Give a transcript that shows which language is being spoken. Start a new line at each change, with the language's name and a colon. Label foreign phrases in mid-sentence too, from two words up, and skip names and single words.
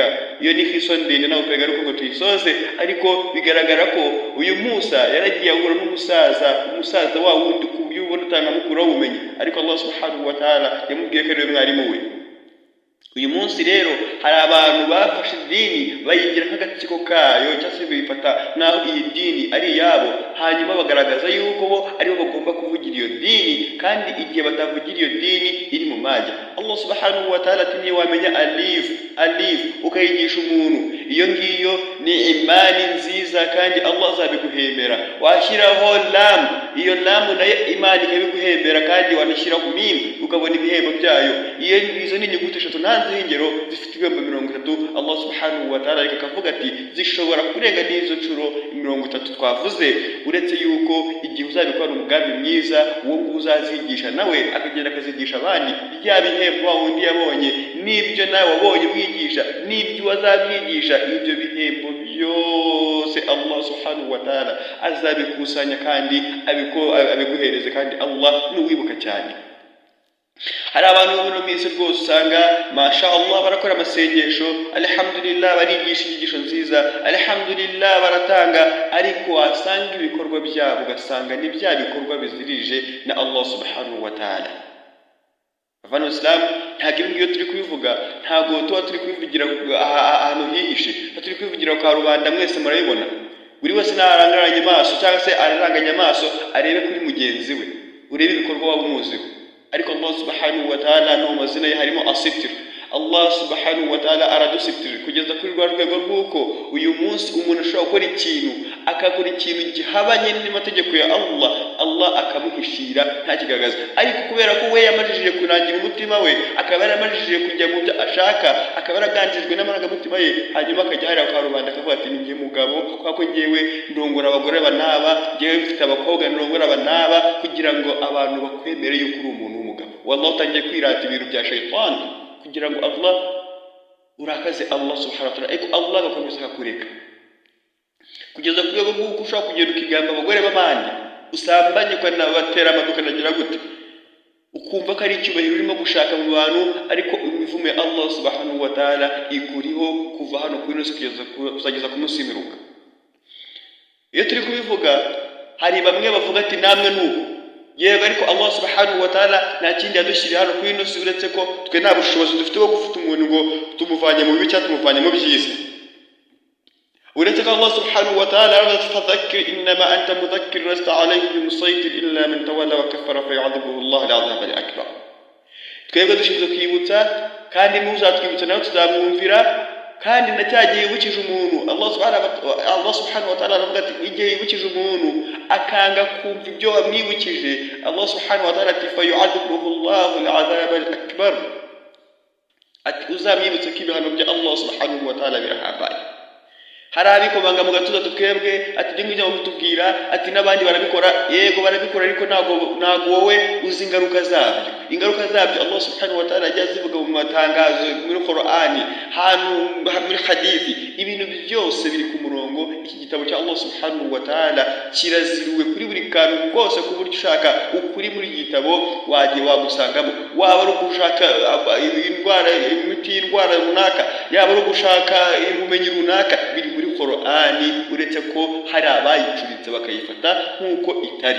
Kinyarwanda: Iyo ni khiso ndende nawe kwegaruka ngo tuyisoze, ariko bigaragara ko uyu Musa yaragiye ahura n'umusaza wa wundi ku buryo ubona utanamukura ubumenyi, ariko
Arabic: الله سبحانه وتعالى
Kinyarwanda: yamubwiye ko ari we mwarimu we. Uyu munsi rero hari abantu bafashe idini bayigira nk'agatsiko kayo, cyangwa se bifata naho iyi dini ari iyabo, hanyuma bagaragaza yuko bo aribo bagomba kuvugira iyo dini, kandi igihe batavugira iyo dini iri mu Majah.
Arabic: الله سبحانه وتعالى
Kinyarwanda: ati wamenya alif ukayigisha umuntu, iyo ngiyo ni imani nziza kandi Allah azabiguhembera. Washyiraho lam, iyo lam nayo imani ikabiguhembera kandi wanashyiraho mim ukabona ibihembo byayo. Izo ni inyuguti eshatu ntanze ingero zifite ibihembo 30.
Arabic: الله سبحانه وتعالى
Kinyarwanda: akavuga ati zishobora kurenga n'izo nshuro 30 twavuze, uretse yuko igihe uzabikora umugambi mwiza uwo uzazigisha nawe akagenda akazigisha abandi bya bihembo wundi yabonye n'ibyo nawe wabonye mwigisha n'ibyo wazabyigisha, ibyo bihembo byose
Arabic: الله سبحانه وتعالى
Kinyarwanda: azabikusanya kandi abiguhereze, kandi Allah nuwibuka cyane. Hari abantu mu minsi rwose usanga
Arabic: ما شاء الله
Kinyarwanda: barakora amasengesho, alhamdulillah barigisha inyigisho nziza, alhamdulillah baratanga, ariko wasanga ibikorwa byabo ugasanga ni bya bikorwa bizirije na
Arabic: الله سبحانه وتعالى.
Kinyarwanda: Abana Islam ntabwo ibyo turi kubivuga, ntabwo tuba turi kubivugira ahantu hihishe, turi kubivugira kwa rubanda mwese murabibona. Buri wese narangaranye amaso cyangwa se araranganya amaso arebe kuri mugenzi we, urebe ibikorwa waba umuziho. Ariko
Arabic: الله سبحانه وتعالى
Kinyarwanda: no mazina ye harimo asitir.
Arabic: الله سبحانه وتعالى
Kinyarwanda: aradusitira kugeza kuri rwa rwego rw'uko uyu munsi umuntu ashobora gukora ikintu akakora ikintu gihabanye n'amategeko ya Allah akamuhishira nta kigaragaza, ariko kubera ko we yamajije kurangira umutima we, akaba yaramajije kujya mu byo ashaka, akaba yaraganjijwe n'amarangamutima ye, hanyuma akajya hariya kwa rubanda akavuga ati ni mugabo kwako ngewe ndongora abagore banaba, ngewe mfite abakobwa ndongora banaba, kugira ngo abantu bakwemere yuko uri umuntu w'umugabo. Wallahi utangiye kwirata ibintu bya shaytani kugira ngo Allah urakaze
Arabic: الله سبحانه وتعالى,
Kinyarwanda: ariko Allah agakomeza akakureka kugeza ku rwego rw'uko ushobora kugenda ukigamba abagore b'abandi, usambanye ukanabatera amaduka nagira gute, ukumva ko ari icyubahiro urimo gushaka mu bantu, ariko imivumo ya
Arabic: الله سبحانه وتعالى
Kinyarwanda: ikuriho kuva hano kuri nose kugeza ku munsi w'imperuka. Iyo turi kubivuga hari bamwe bavuga ati namwe nuko yego, ariko
Arabic: الله سبحانه وتعالى
Kinyarwanda: nta kindi yadushyiriye hano kuri nose uretse ko twe nta bushobozi dufite bwo gufata umuntu ngo tumuvanye mu bibi cyangwa tumuvanye mu byiza, uretse ko
Arabic: الله سبحانه وتعالى فذكر إنما أنت مذكر لست عليهم بمسيطر إلا من تولى وكفر فيعذبه الله العذاب الأكبر.
Kinyarwanda: Twebwe dushinzwe kwibutsa kandi muzatwibutsa nawe tuzamwumvira, kandi nacyagiye yibukije umuntu
Arabic: الله سبحانه وتعالى
Kinyarwanda: aravuga ati igihe yibukije umuntu akanga kumva ibyo wamwibukije,
Arabic: الله سبحانه وتعالى ati فيعذبه الله العذاب الأكبر,
Kinyarwanda: ati uzamwibutse ko ibihano bya
Arabic: الله سبحانه وتعالى
Kinyarwanda: birahambaye. Hari abikomanga mu gatuza twebwe ati ndi ngijya mutubwira ati n'abandi barabikora, yego barabikora, ariko ntago wowe uzi ingaruka zabyo.
Arabic: الله سبحانه وتعالى
Kinyarwanda: yazivuga mu matangazo muri Qur'ani, hano muri hadithi, ibintu byose biri ku murongo. Iki gitabo cya
Arabic: الله سبحانه وتعالى
Kinyarwanda: kiraziriwe kuri buri kantu kose, ku buryo ushaka ukuri muri gitabo wagiye wagusangamo, waba ari gushaka indwara, imiti y'indwara runaka, yaba ari gushaka ubumenyi runaka, biri muri Qur'ani, uretse ko hari abayicuritse bakayifata nk'uko itari.